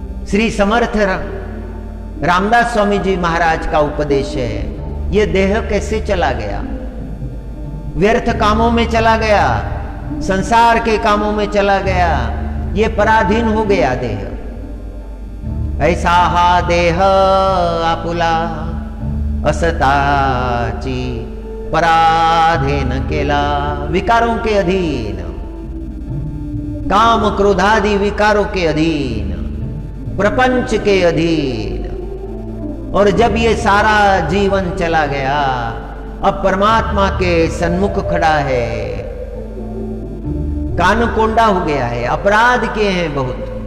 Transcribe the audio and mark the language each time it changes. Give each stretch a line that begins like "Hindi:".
Hindi: श्री समर्थ रामदास स्वामी जी महाराज का उपदेश है। ये देह कैसे चला गया? व्यर्थ कामों में चला गया, संसार के कामों में चला गया, ये पराधीन हो गया देह।
Marathi: ऐसा हा देह आपुला असताची पराधीन केला।
Hindi: विकारों के अधीन, काम क्रोधादि विकारों के अधीन, प्रपंच के अधीन। और जब ये सारा जीवन चला गया, अब परमात्मा के सन्मुख खड़ा है, कान कोंडा हो गया है, अपराध किए हैं बहुत।